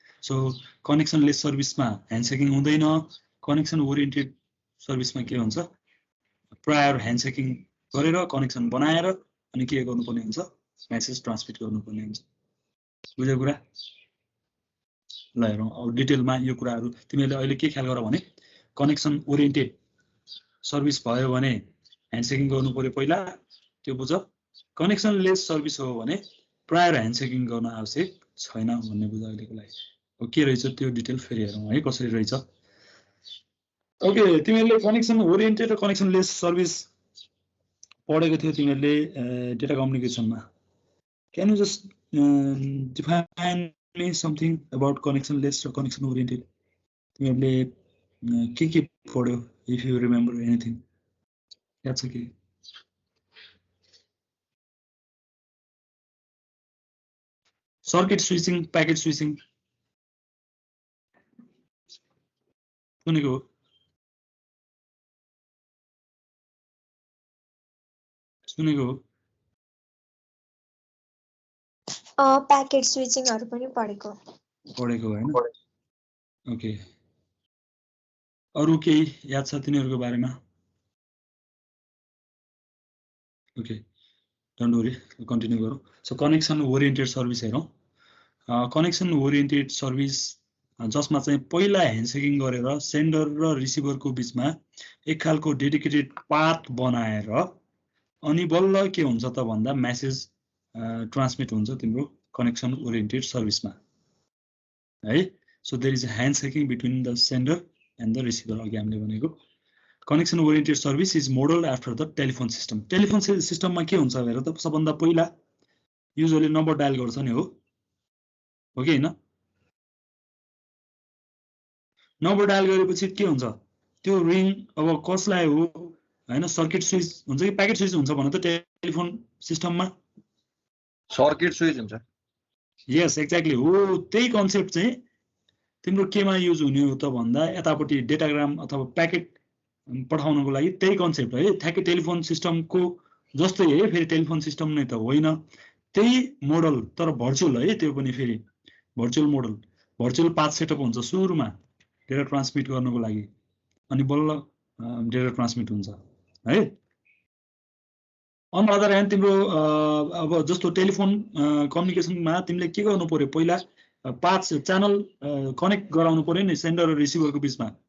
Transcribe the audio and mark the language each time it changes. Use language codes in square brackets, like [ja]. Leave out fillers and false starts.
[ne] So connectionless service मा handshaking हुँदैन। connection oriented service मा के हुन्छ prior handshaking गरेर कनेक्सन बनाएर अनि के गर्नुपर्ने हुन्छ मेसेज ट्रान्समिट गर्नुपर्ने हुन्छ। बुझ्यो कुरा? ल हेरौँ अब डिटेलमा यो कुराहरू तिमीले अहिले के ख्याल गर भने कनेक्सन ओरिएन्टेड सर्भिस भयो भने ह्यान्डसेकिङ गर्नु पर्यो पहिला, त्यो बुझ। कनेक्सन लेस सर्भिस हो भने प्रायर ह्यान्डसेकिङ गर्न आवश्यक छैन भन्ने बुझ अहिलेको लागि। अब के रहेछ त्यो डिटेल फेरि हेरौँ है कसरी रहेछ। ओके, तिमीहरूले कनेक्सन ओरिएन्टेड र कनेक्सन लेस सर्भिस पढेको थियो तिमीहरूले data कम्युनिकेसनमा। [en] Can you just define me something about connection less र connection oriented? [ne] तिमीहरूले के पढ्यो इफ यु रिमेम्बर एनिथिङ? याद छ कि? सर्किट स्विचिङ, प्याकेट स्विचिङ सुनेको हो? सुनेको हो? प्याकेट स्विचिङहरु पनि पढेको हैन? ओके, अरु केही याद छ तिनीहरुको बारेमा? ओके, डोन्ट वरी, कन्टिन्यू गरौँ। सो कनेक्सन ओरिएन्टेड सर्भिस हेरौँ। कनेक्सन ओरिएन्टेड सर्भिस जसमा चाहिँ पहिला ह्यान्डसेकिङ गरेर सेन्डर र रिसिभरको बिचमा एक खालको डेडिकेटेड पाथ बनाएर अनि बल्ल के हुन्छ त भन्दा मेसेज ट्रान्समिट हुन्छ तिम्रो कनेक्सन ओरिएन्टेड सर्भिसमा है। [en] So there is a handshaking between the sender and the receiver. अघि हामीले भनेको connection oriented service is modelled after the telephone system. [ne] Telephone सिस्टममा के हुन्छ हेर त, सबभन्दा पहिला युजुअली नम्बर डायल गर्छ नि, हो कि हैन? नम्बर डायल गरेपछि के हुन्छ त्यो रिङ अब कसलाई हो हैन, सर्किट स्विच हुन्छ कि प्याकेट स्विच हुन्छ भन त टेलिफोन सिस्टममा? सर्किट स्विच हुन्छ। यस एक्ज्याक्टली हो। त्यही कन्सेप्ट चाहिँ तिम्रो केमा युज हुने हो त भन्दा यतापट्टि डेटाग्राम अथवा प्याकेट पठाउनको लागि त्यही कन्सेप्ट है, ठ्याक्कै टेलिफोन सिस्टमको जस्तै है। फेरि टेलिफोन सिस्टम नै त होइन, त्यही मोडल तर भर्चुअल है। त्यो पनि फेरि virtual model, virtual path setup हुन्छ सुरुमा डेटा ट्रान्समिट गर्नको लागि, अनि बल्ल डेटा ट्रान्समिट हुन्छ है। अन अदर ह्यान्ड तिम्रो अब जस्तो टेलिफोन कम्युनिकेसनमा तिमीले के गर्नु पर्यो, पहिला पाथ च्यानल कनेक्ट गराउनु पर्यो नि सेन्डर र रिसिभरको बिचमा।